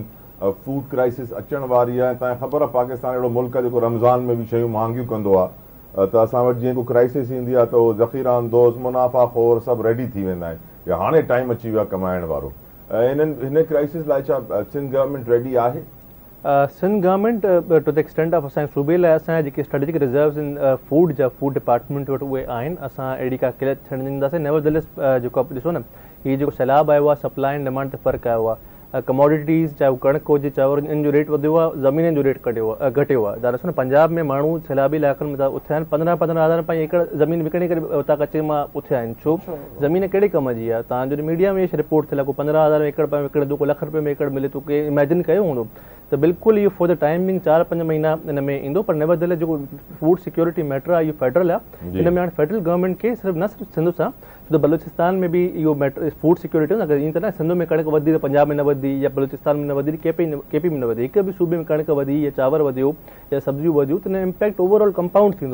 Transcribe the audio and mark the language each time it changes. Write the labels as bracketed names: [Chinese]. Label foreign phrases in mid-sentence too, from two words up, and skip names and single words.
[English] food crisis [Sindhi] अचण वारी आहे। तव्हांखे ख़बर आहे पाकिस्तान अहिड़ो मुल्क आहे जेको रमज़ान में बि शयूं महांगियूं कंदो आहे, त असां वटि जीअं को क्राइसिस ईंदी आहे त उहो ज़ख़ीरा अंदोज़ मुनाफ़ाख़ोर सभु रेडी थी वेंदा आहिनि। या हाणे टाइम अची वियो आहे कमाइण वारो। हिन क्राइसिस लाइ छा [English] Sindh government [Sindhi] रेडी आहे? [English] Sindh government to the extent of [Sindhi] असांजे सूबे लाइ असांजा जेके [English] strategic reserves in food [Sindhi] जा [English] food department [Sindhi] वटि उहे आहिनि। असां अहिड़ी का किलत थियणु ॾींदासीं। नेवरदलेस जेको आहे ॾिसो न, हीअ जेको सैलाब आयो आहे [English] supply and demand [Sindhi] ते फ़र्क़ु आयो आहे। कमोडिटीज़ चाहे उहो कणिक हुजे चांवर, इन जो रेट वधियो आहे, ज़मीन जो रेट घटियो आहे। तव्हां ॾिसो न पंजाब में माण्हू सैलाबी इलाइक़नि में था उथिया आहिनि, 15,000 पंहिंजी एकड़ ज़मीन विकिणी करे उतां कचे मां उथिया आहिनि। छो? ज़मीन कहिड़े कम जी आहे? तव्हांजो मीडिया में रिपोर्ट थियल आहे, को 15,000 एकड़ में विकिणे थो, को $1 लख में एकड़ मिले थो, के इमेजिन कयो हूंदो। त बिल्कुलु इहो [English] for the timing [Sindhi] 4-5 महीना हिन में ईंदो। पर नेवरदलेस जेको [English] food security matter [Sindhi] आहे इहो फेडरल आहे। हिन में हाणे [English] federal government [Sindhi] खे सिर्फ़ु न सिर्फ़ु सिंध सां, छो त बलूचिस्तान में बि इहो [English] matter food security [Sindhi] आहे। अगरि ईअं त न सिंध में कणिक वधी त पंजाब में न वधी, या बलूचिस्तान में न वधी, केपी में न वधी, हिकु बि सूबे में कणिक वधी या चांवर वधियो या सब्जियूं वधियूं, त हिन [English] impact overall compound [Sindhi] थींदो।